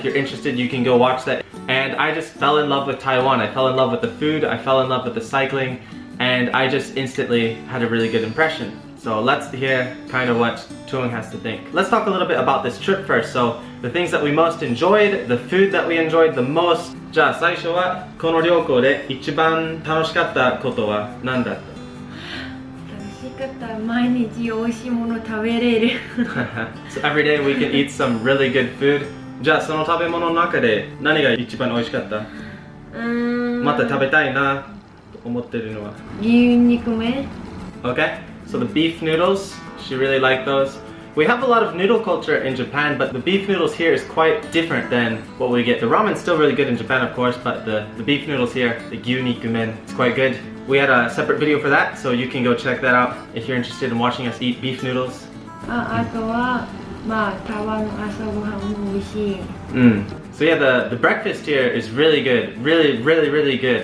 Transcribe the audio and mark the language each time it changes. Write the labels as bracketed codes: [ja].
[en] If you're interested, you can go watch that. And I just fell in love with Taiwan. I fell in love with the food, I fell in love with the cycling, and I just instantly had a really good impression. So let's hear kind of what Tuong has to think. Let's talk a little bit about this trip first. So the things that we most enjoyed, the food that we enjoyed the most. [ja] じゃあ最初はこの旅行で一番楽しかったことは何だった？楽しかった。毎日美味しいもの食べれる。 [en] So every day we can eat some really good food. [ja] じゃあその食べ物の中で何が一番美味しかった？また食べたいなと思ってるのは。牛肉麺。 [en] Okay, so the beef noodles, she really liked those. We have a lot of noodle culture in Japan, but the beef noodles here is quite different than what we get. The ramen's still really good in Japan, of course, but the beef noodles here, the gyunikumen, it's quite good. We had a separate video for that, so you can go check that out if you're interested in watching us eat beef noodles. [ja] あとは台湾の朝ごはんも美味しい。 [en] So yeah, the breakfast here is really good, really good.